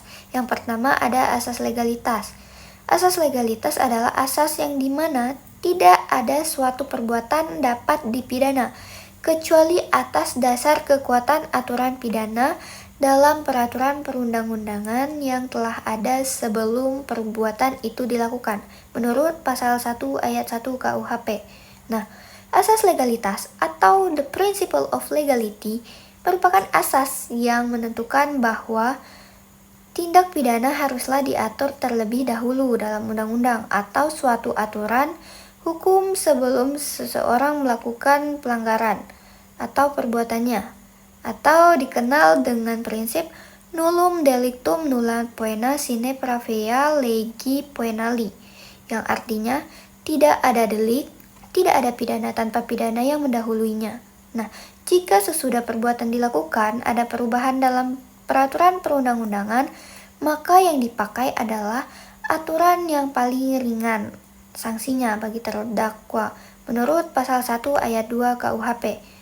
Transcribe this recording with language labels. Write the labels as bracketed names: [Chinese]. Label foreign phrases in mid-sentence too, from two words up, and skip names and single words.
[Indonesian] Yang pertama ada asas legalitas. Asas legalitas adalah asas yang dimana tidak ada suatu perbuatan dapat dipidana, kecuali atas dasar kekuatan aturan pidana dalam peraturan perundang-undangan yang telah ada sebelum perbuatan itu dilakukan, menurut pasal 1 ayat 1 KUHP. Nah, asas legalitas atau [English] the principle of legality [Indonesian] merupakan asas yang menentukan bahwa tindak pidana haruslah diatur terlebih dahulu dalam undang-undang atau suatu aturan hukum sebelum seseorang melakukan pelanggaran atau perbuatannya, atau dikenal dengan prinsip [Latin] nullum delictum nulla poena sine pravea legi poenali, [Indonesian] yang artinya tidak ada delik, tidak ada pidana tanpa pidana yang mendahuluinya. Nah, jika sesudah perbuatan dilakukan ada perubahan dalam peraturan perundang-undangan, maka yang dipakai adalah aturan yang paling ringan sanksinya bagi terdakwa menurut pasal 1 ayat 2 KUHP.